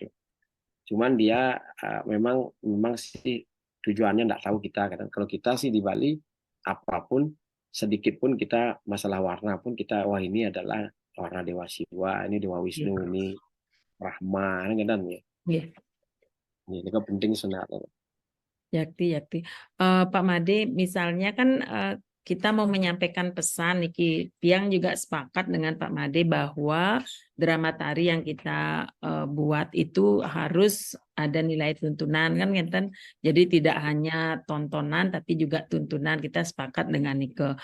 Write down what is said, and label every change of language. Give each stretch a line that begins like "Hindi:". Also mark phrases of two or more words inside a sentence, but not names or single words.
Indonesian: Cuman dia memang sih tujuannya tidak tahu kita. Kalau kita sih di Bali, apapun sedikit pun kita masalah warna pun kita wah ini adalah warna Dewa Siwa, ini Dewa Wisnu, ini Brahma, kan ya. Ini kan penting sebenarnya. Yakti. Pak Made, misalnya kan kita mau menyampaikan pesan, Niki Piang juga sepakat dengan Pak Made bahwa drama tari yang kita buat itu harus ada nilai tuntunan kan Ngenten. Jadi tidak hanya tontonan tapi juga tuntunan, kita sepakat dengan Nike.